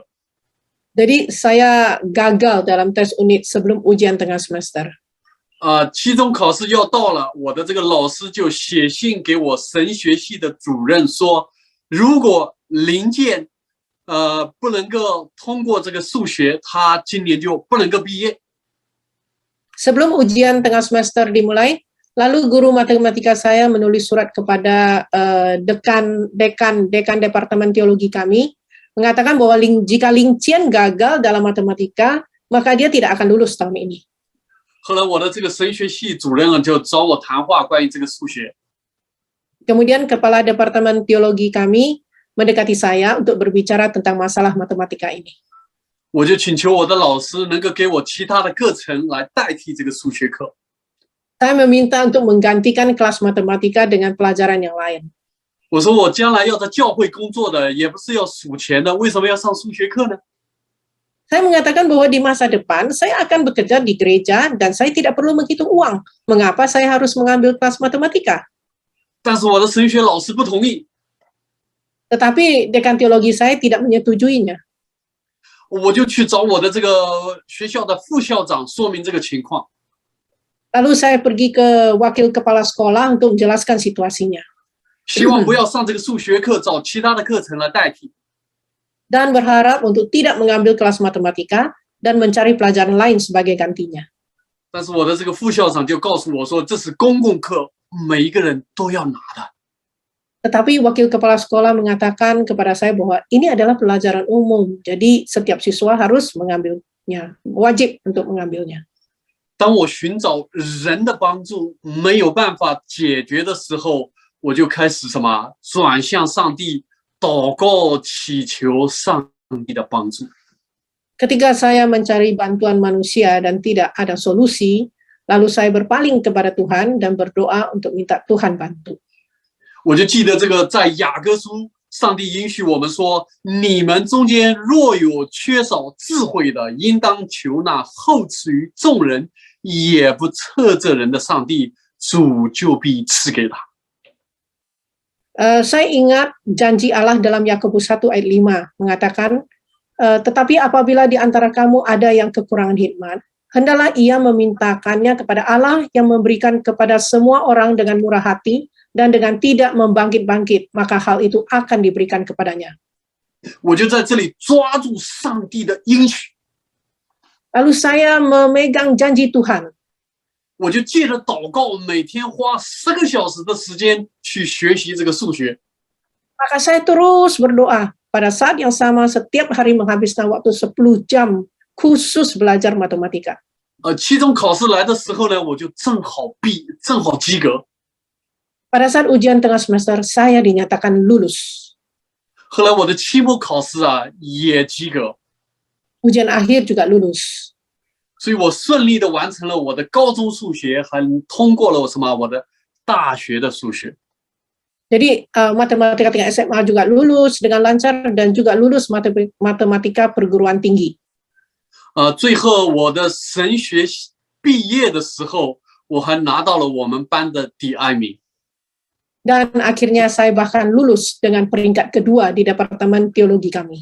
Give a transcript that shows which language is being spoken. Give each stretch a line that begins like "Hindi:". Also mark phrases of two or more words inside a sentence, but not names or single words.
Indonesian: Jadi saya gagal dalam tes unit sebelum ujian tengah semester.
Chinese: 期中考试要到了，我的这个老师就写信给我神学系的主任说，如果林健不能够通过这个数学，他今年就不能够毕业。
Indonesian: Sebelum ujian tengah semester dimulai, lalu guru matematika saya menulis surat kepada dekan departemen teologi kami, mengatakan bahwa jika Ling Qian gagal dalam matematika, maka dia tidak akan lulus tahun ini.
Chinese: 后来我的这个神学系主任就找我谈话关于这个数学。
Indonesian: Kemudian kepala departemen teologi kami mendekati saya untuk berbicara tentang masalah matematika ini.
Chinese: 我就请求我的老师能够给我其他的课程来代替这个数学课。
Indonesian: Saya meminta untuk menggantikan kelas matematika dengan pelajaran yang lain.
Chinese: 我说我将来要在教会工作的，也不是要数钱的，为什么要上数学课呢？
Indonesian: Saya mengatakan bahwa di masa depan saya akan bekerja di gereja dan saya tidak perlu menghitung uang. Mengapa saya harus mengambil kelas matematika?
Chinese: 但是我的神学老师不同意，
Indonesian: Tetapi dekan teologi saya tidak menyetujuinya.
Chinese: 我就去找我的这个学校的副校长说明这个情况。
Indonesian: Lalu saya pergi ke wakil kepala sekolah untuk menjelaskan situasinya.
Chinese: 希望不要上这个数学课，找其他的课程来代替。
Indonesian: Dan berharap untuk tidak mengambil kelas matematika dan mencari pelajaran lain sebagai gantinya.
Chinese: 但是我的这个副校长就告诉我说，这是公共课，每一个人都要拿的。
Indonesian: Tetapi wakil kepala sekolah mengatakan kepada saya bahwa ini adalah pelajaran umum, jadi setiap siswa harus mengambilnya, wajib untuk mengambilnya.
Chinese: 当我寻找人的帮助没有办法解决的时候，我就开始什么转向上帝，祷告祈求上帝的帮助。
Indonesian: Ketika saya mencari bantuan manusia dan tidak ada solusi, lalu saya berpaling kepada Tuhan dan berdoa untuk minta Tuhan bantu.
Chinese: 我就记得这个在雅各书，上帝允许我们说，你们中间若有缺少智慧的，应当求那厚赐于众人，也不测这人的上帝，主就必赐给他。
Indonesian: Saya ingat janji Allah dalam Yakobus 1 ayat 5 mengatakan, tetapi apabila di antara kamu ada yang kekurangan hikmat, hendaklah ia memintakannya kepada Allah yang memberikan kepada semua orang dengan murah hati dan dengan tidak membangkit-bangkit, maka hal itu akan diberikan kepadanya.
Chinese: 我就在这里抓住上帝的应许，
Indonesian: Lalu saya memegang janji Tuhan.
Chinese: 我就借着祷告，每天花10个小时的时间去学习这个数学。
Indonesian: Maka saya terus berdoa. Pada saat yang sama, setiap hari menghabiskan waktu 10 jam khusus belajar matematika.
Chinese: 期中考试来的时候呢，我就正好及格。
Indonesian: Pada saat ujian tengah semester, saya dinyatakan lulus.
Chinese: 后来我的期末考试啊也及格，
Indonesian: Ujian akhir juga lulus.
Chinese: 所以我顺利的完成了我的高中数学，还通过了我的大学的数学。
Indonesian: Jadi matematika tingkat SMA juga lulus dengan lancar dan juga lulus matematika perguruan tinggi.
Chinese: 最后我的神学毕业的时候，我还拿到了我们班的第2名。
Indonesian: Dan akhirnya saya bahkan lulus dengan peringkat kedua di departemen teologi kami.